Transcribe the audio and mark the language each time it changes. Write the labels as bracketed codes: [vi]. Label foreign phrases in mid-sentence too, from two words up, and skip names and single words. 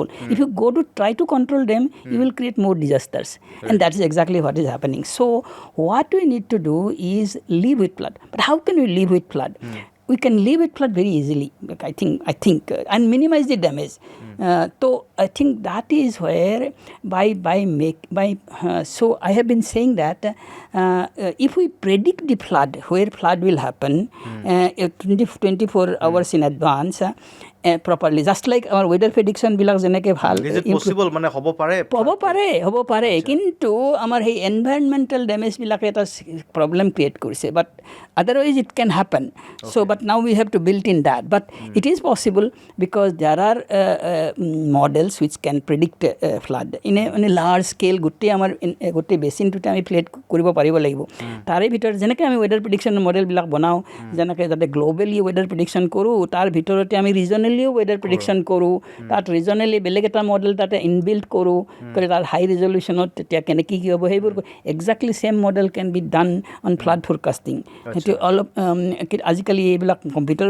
[en] if you go to try to control them you will create more disasters and that is exactly what is happening so what we need to do is live with flood but how can we live with flood we can live with flood very easily I think and minimize the damage so I think that is where so I have been saying that if we predict the flood where flood will happen 24 hours in advance properly just like our weather prediction [as] বিলাক যেনেকৈ ভাল [en] is it possible [as] মানে হ'ব পাৰে কিন্তু আমাৰ সেই [en] environmental damage [as] বিলাকে এটা [en] problem create [as] কৰিছে বাট [en] otherwise it can happen so but now we have to build in that but it is possible because there are models which can predict flood in a large scale [as] গোটেই বেচিনটোতে আমি প্লেট কৰিব পাৰিব লাগিব তাৰে ভিতৰত যেনেকৈ আমি [en] weather prediction modelবিলাক [as] বনাওঁ যেনেকৈ যাতে গ্ল'বেলি [en] weather prediction [as] কৰোঁ তাৰ ভিতৰতে আমি [en] regionallyও weather prediction [as] কৰোঁ তাত ৰিজনেলি বেলেগ এটা মডেল তাতে ইনবিল্ড কৰোঁ তাৰ [en] high resolutionত [as] তেতিয়া কেনেকৈ কি হ'ব সেইবোৰ [en] exactly same model can be done on flood forecasting [as] সেইটো অলপ আজিকালি এইবিলাক কম্পিউটাৰ